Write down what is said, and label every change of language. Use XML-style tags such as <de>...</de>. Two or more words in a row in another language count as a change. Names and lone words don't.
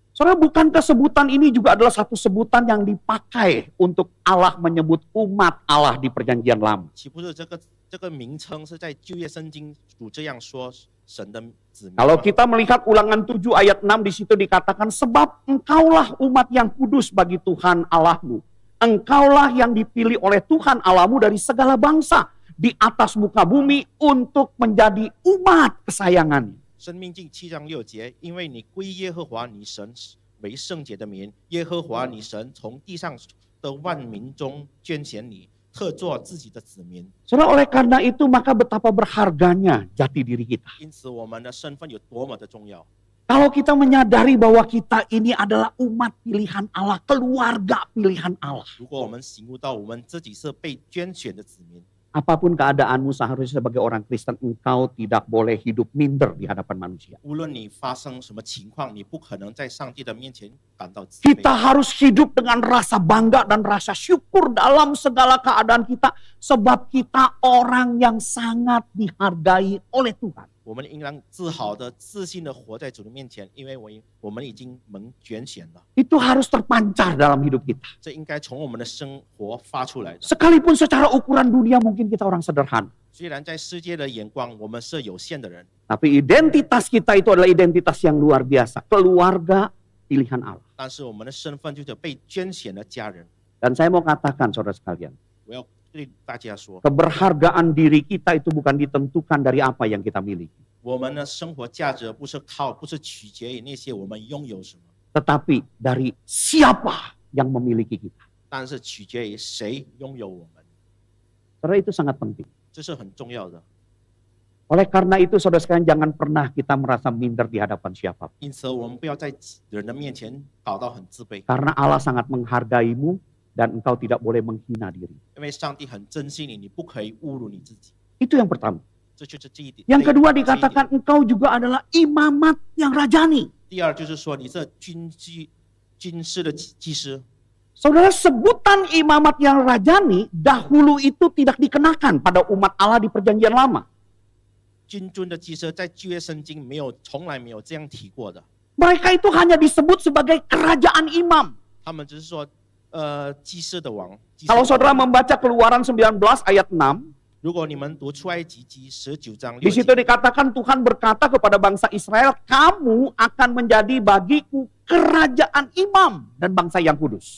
<id>Saudara, bukankah sebutan ini juga adalah satu sebutan yang dipakai untuk Allah menyebut umat Allah di perjanjian lama?</id> <zh>岂不是这个名称是在旧约圣经主这样说神的子民吗？</zh> <id>Kalau kita melihat Ulangan 7 ayat 6 di situ dikatakan, sebab engkaulah umat yang kudus bagi Tuhan Allahmu. Engkaulah yang dipilih oleh Tuhan Allahmu dari segala bangsa di atas muka bumi untuk menjadi umat kesayangannya.</id> <zh>生命记7章6节，因为你归耶和华你神为圣洁的民，耶和华你神从地上的万民中拣选你，特作自己的子民。</zh> <id>Saudara, oleh karena itu maka betapa berharganya jati diri kita.</id> <zh>因此，我们的身份有多么的重要。</zh> <id>Kalau kita menyadari bahwa kita ini adalah umat pilihan Allah, keluarga pilihan Allah.</id> <zh>如果我们醒悟到我们自己是被拣选的子民，</zh> <id>Apapun keadaanmu seharusnya sebagai orang Kristen, engkau tidak boleh hidup minder di hadapan manusia.</id> <zh>无论你发生什么情况，你不可能在上帝的面前感到自卑。</zh> <id>Kita harus hidup dengan rasa bangga dan rasa syukur dalam segala keadaan kita, sebab kita orang yang sangat dihargai oleh Tuhan.</id> <zh>我们应当自豪的、自信的活在主的面前，因为我们已经蒙拣选了。</zh> <id>Itu harus terpancar dalam hidup kita.</id> <zh>这应该从我们的生活发出来的。</zh> <id>Sekalipun secara ukuran dunia mungkin kita orang sederhana,</id> <zh>虽然在世界的眼光，我们是有限的人，</zh> <id>tapi identitas kita itu adalah identitas yang luar biasa. Keluarga pilihan Allah.</id> <zh>但是我们的身份就是被拣选的家人。</zh> <id>Dan saya mau katakan saudara sekalian,</id> <zh>我要对大家说，</zh> <id>keberhargaan diri kita itu bukan ditentukan dari apa yang kita miliki,</id> <zh>我们的生活价值不是取决于那些我们拥有什么，</zh> <id>tetapi dari siapa yang memiliki kita.</id> <zh>但是取决于谁拥有我们，</zh> <id>Saudara, itu sangat penting.</id> <zh>这是很重要的。</zh> <id>Oleh karena itu saudara sekalian, jangan pernah kita merasa minder di hadapan siapapun.</id> <zh>因此，我们不要在人的面前搞到很自卑，</zh> <id>Karena Allah sangat menghargaimu dan engkau tidak boleh menghina diri.</id> <zh>因为上帝很珍惜你，你不可以侮辱你自己。</zh> <id>Itu yang pertama.</id> <zh>这就是这一点。</zh> <id>Yang kedua</id> <zh>这一点</zh> <id>dikatakan engkau juga adalah imamat yang rajani.</id> <zh>第二就是说，你是军事的祭司。</zh> <id>Saudara, sebutan imamat yang rajani dahulu itu tidak dikenakan pada umat Allah di perjanjian lama.</id> <zh>君尊的祭司在旧约圣经从来没有这样提过的，</zh> <id>Mereka itu hanya disebut sebagai kerajaan imam.</id> <zh>他们只是说，祭司的王。祭司的</zh> <id>Kalau</id> <zh>王</zh> <id>saudara membaca Keluaran 19 ayat 6,</id> <zh>如果你们读出埃及记19章</zh> <id>di</id> <zh>6</zh> <id>situ</id> <zh>节，</zh> <id>dikatakan Tuhan berkata kepada bangsa Israel, kamu akan menjadi bagiku kerajaan imam dan bangsa yang kudus.</id>